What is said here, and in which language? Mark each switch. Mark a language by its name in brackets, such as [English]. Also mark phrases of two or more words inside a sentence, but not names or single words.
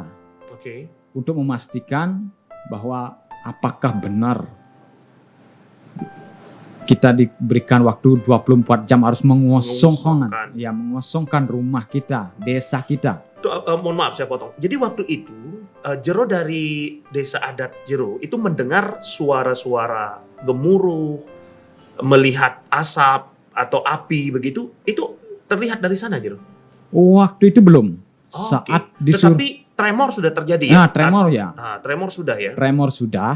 [Indonesian] Oke. untuk memastikan bahwa apakah benar kita diberikan waktu 24 jam harus mengosongkan rumah kita, desa kita. Mohon maaf saya potong. Jadi waktu itu Jero dari desa adat Jero itu mendengar suara-suara gemuruh, melihat asap atau api begitu, itu terlihat dari sana, Jero. Waktu itu belum. Oh, Saat oke. disuruh. Tetapi tremor sudah terjadi ya? Nah, tremor ya. Tremor sudah ya. Tremor sudah.